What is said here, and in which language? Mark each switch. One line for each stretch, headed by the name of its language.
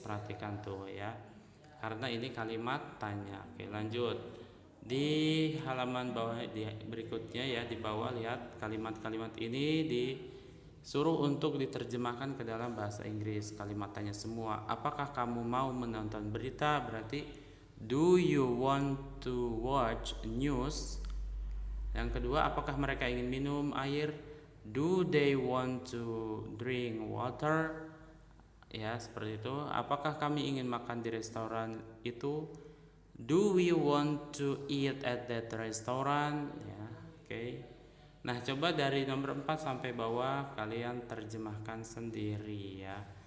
Indonesian: Perhatikan tuh ya. Karena ini kalimat tanya. Oke, lanjut. Di halaman bawah berikutnya ya, di bawah lihat kalimat-kalimat ini disuruh untuk diterjemahkan ke dalam bahasa Inggris. Kalimat tanya semua. Apakah kamu mau menonton berita?
English: Berarti do you want to watch news?
Indonesian: Yang kedua, apakah mereka ingin minum air?
English: Do they want to drink water?
Indonesian: Ya, seperti itu. Apakah kami ingin makan di restoran itu?
English: Do we want to eat at that restaurant?
Indonesian: Ya, oke. Nah, coba dari nomor 4 sampai bawah kalian terjemahkan sendiri ya.